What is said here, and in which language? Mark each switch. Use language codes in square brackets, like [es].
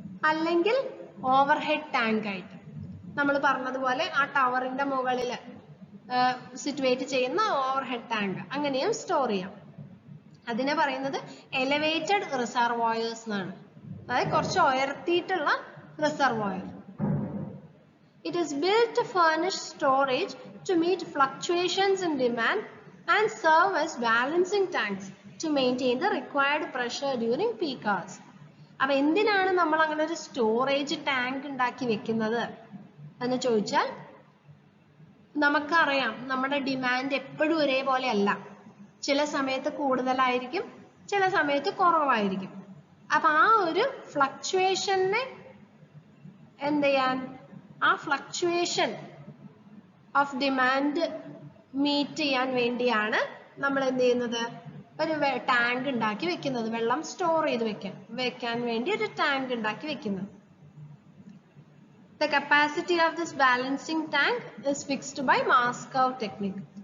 [ml] അല്ലെങ്കിൽ overhead tank ആയിട്ട് നമ്മൾ പറഞ്ഞതുപോലെ ആ ടവറിന്റെ മുകളിൽ സിറ്റുവേറ്റ് ചെയ്യുന്ന ഓവർഹെഡ് ടാങ്ക്, അങ്ങനെയും സ്റ്റോർ ചെയ്യാം. അതിനെ പറയുന്നത് എലവേറ്റഡ് റിസർവോയേഴ്സ് എന്നാണ്. അതായത് കുറച്ച് ഉയർത്തിയിട്ടുള്ള reservoir. [en] It is built to furnish storage to meet fluctuations in demand and serve as balancing tanks to maintain the required pressure during peak hours. [ml] അപ്പൊ എന്തിനാണ് നമ്മൾ അങ്ങനെ ഒരു സ്റ്റോറേജ് ടാങ്ക് ഉണ്ടാക്കി വെക്കുന്നത് എന്ന് ചോദിച്ചാൽ, നമുക്കറിയാം നമ്മുടെ ഡിമാൻഡ് എപ്പോഴും ഒരേപോലെ അല്ല. ചില സമയത്ത് കൂടുതലായിരിക്കും, ചില സമയത്ത് കുറവായിരിക്കും. അപ്പൊ ആ ഒരു ഫ്ലക്ച്വേഷനെ എന്ത് ചെയ്യാൻ, ആ [en] fluctuation of demand [ml] മീറ്റ് ചെയ്യാൻ വേണ്ടിയാണ് നമ്മൾ എന്ത് ചെയ്യുന്നത്, ഒരു ടാങ്ക് ഉണ്ടാക്കി വെക്കുന്നത്. വെള്ളം സ്റ്റോർ ചെയ്ത് വെക്കാൻ വേണ്ടി ഒരു ടാങ്ക് ഉണ്ടാക്കി വെക്കുന്നത്. [en] The capacity of this balancing tank is fixed by mass curve technique.